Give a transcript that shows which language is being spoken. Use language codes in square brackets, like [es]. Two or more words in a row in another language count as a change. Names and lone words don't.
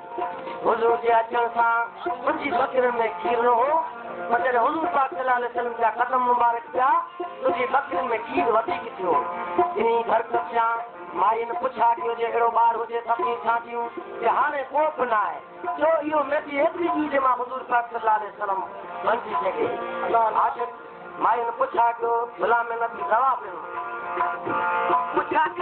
[sd] हुजूर जे अचण सां मुंहिंजी बकरियुनि में खीर न हो मगर हुजूर पाक [ar] صلى الله عليه وسلم [sd] जा कदम मुबारक पिया तुंहिंजी बकरियुनि में खीर वधीक थियो इन घर कपिया माई ने पुछा कि हुजे अहिड़ो ॿारु हुजे सभिनी छा थियूं कि हाणे को बि न आहे छो इहो मेथी एतिरी ॾी जे मां हुजूर पाक [ar] صلى الله عليه وسلم [sd] बणिजी सघे आख़िर माई ने पुछा कयो गुलाम नबी जवाब ॾिनो पुछा